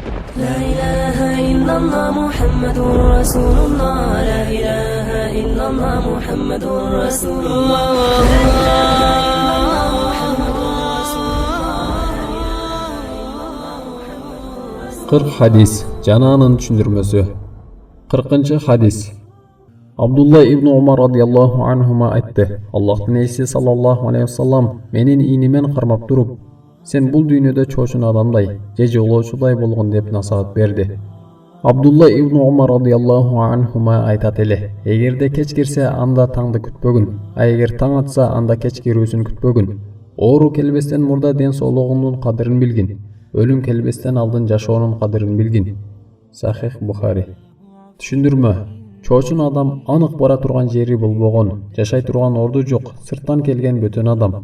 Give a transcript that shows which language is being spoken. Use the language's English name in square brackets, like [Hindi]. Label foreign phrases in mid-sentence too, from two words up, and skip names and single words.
[Arabic] لا إله إلا الله محمد رسول الله. لا إله إلا الله محمد رسول الله. لا إله إلا الله محمد رسول الله. [Kyrgyz] 40 hadis жана анын түшүндүрмөсү. 40-hadis. Абдулла ибн Умар [Arabic] رضي الله عنهما [Kyrgyz] айтты: Аллахтын элчиси [Arabic] صلى الله عليه وسلم [Kyrgyz] менин ийнимен кармап туруп, сен бул дүйнөдө чоочун адамдай же жолоочудай болгон деп насаат берди. Абдулла ибн Умар [Arabic] رضي الله عنهما [Kyrgyz] айтат эле: эгерде кеч кирсе, анда таңды күтпөгүн, а эгер таң атса, анда кеч кирүүсүн күтпөгүн. Оору келбестен мурда ден соолугуңдун кадырын билгин, өлүм келбестен алдын жашоонун кадырын билгин. Сахих Бухари. Түшүндүрмө: чоочун адам анык бара турган жери болбогон, жашай турган орду жок, сырттан келген бөтөн адам.